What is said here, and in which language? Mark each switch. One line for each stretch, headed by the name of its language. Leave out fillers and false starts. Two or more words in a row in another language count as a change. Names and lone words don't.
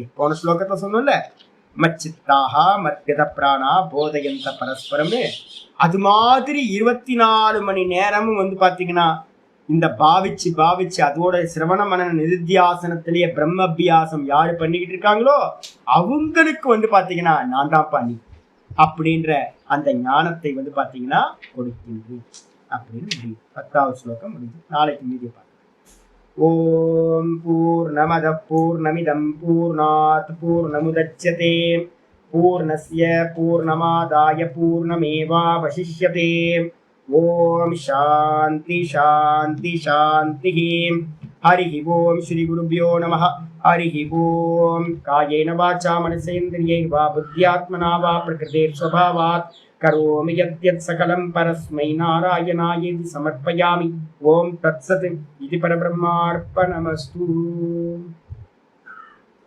Tamil: போன ஸ்லோகத்தை சொன்னோம்ல,
Sanskrit: मच्चित्ताक मद्गत प्राणा बोधयन्त परस्परम्,
Tamil: அது மாதிரி 24 மணி நேரமும் வந்து பாத்தீங்கன்னா இந்த பாவிச்சு அதோட
Sanskrit: श्रवण मनन
Tamil: நிதித்தியாசனத்திலேயே பிரம்ம அபியாசம் யாரு பண்ணிக்கிட்டு இருக்காங்களோ அவங்களுக்கு வந்து பாத்தீங்கன்னா நான் தான் பண்ணி அப்படின்ற அந்த ஞானத்தை வந்து பாத்தீங்கன்னா கொடுக்கின்றேன் அப்படின்னு 10வது ஸ்லோகம் முடிஞ்சு. நாளைக்கு மீதி பார்க்கலாம்.
Sanskrit: ओम् पूर्णमदः पूर्णमिदम् पूर्णात् पूर्णमुदच्यते पूर्णस्य पूर्णमादाय पूर्णमेवावशिष्यते. ओम् शान्तिः शान्तिः शान्तिः. हरि ओम् श्री गुरुभ्यो नमः। हरि ओम्. कायेन वाचा मनसेन्द्रियैर्वा बुद्ध्यात्मना वा प्रकृतेः स्वभावात् करोमि यद्यत् सकलं परस्मै नारायणायेति समर्पयामि. ओम् तत्सत्. இது பரபிரம்மார்ப்பணமஸ்து.